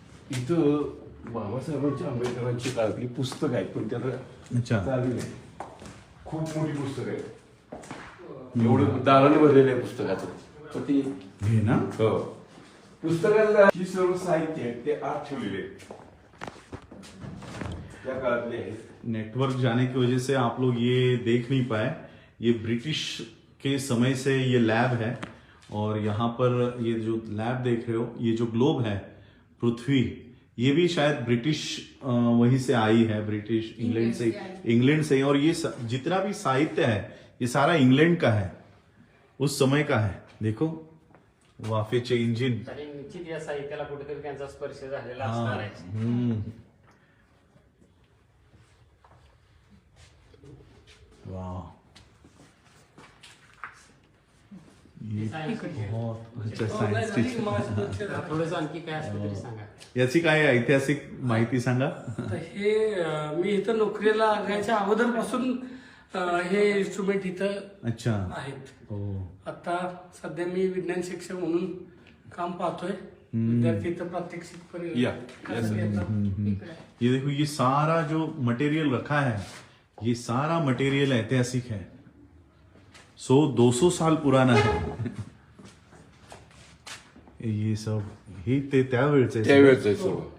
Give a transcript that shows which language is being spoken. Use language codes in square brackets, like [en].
[mr] इथं बाबासाहेबांच्या आंबेडकरांची काळातली पुस्तक आहेत, पण त्याला [hi] अच्छा [mr] चालू नाही. खूप मोठी पुस्तक आहे, एवढं दालन भरलेलं आहे पुस्तकाचं. तर ती हे ना हो, पुस्तकाला ही सर्व साहित्य आहे ते आत ठेवलेले आहेत, त्या काळातले आहेत. [hi] नेटवर्क जाने की वजह से आप लोग ये देख नहीं पाए, ये ब्रिटिश के समय से ये लैब है और यहाँ पर ये जो लैब देख रहे हो, ये जो ग्लोब है पृथ्वी, ये भी शायद ब्रिटिश वहीं से आई है, ब्रिटिश इंग्लैंड से और ये जितना भी साहित्य है ये सारा इंग्लैंड का है, उस समय का है. देखो [mr] वाफेचे इंजिन. आणि निश्चित या साहित्याला कुठेतरी त्यांचा स्पर्श झालेला असणार आहे. [hi] वाह ये बहुत अच्छा सायन्स टीचर. [mr] थोडंसं आणखी काय असतं तरी सांगा. याची काय ऐतिहासिक माहिती सांगा. तर हे मी इथं नोकरीला लागायच्या अगोदरपासून हे इन्स्ट्रुमेंट इथं [hi] अच्छा [mr] आहेत. हो आता सध्या मी विज्ञान शिक्षक म्हणून काम पाहतोय. विद्यार्थी इथं प्रात्यक्षिक या. येतात. [hi] ये देखो ये सारा जो मटेरियल रखा है, ये सारा मटेरियल ऐतिहासिक है, 200 साल पुराना है. ये सब [mr] हे ते त्यावेळचे त्यावेळेचं आहे सर्व.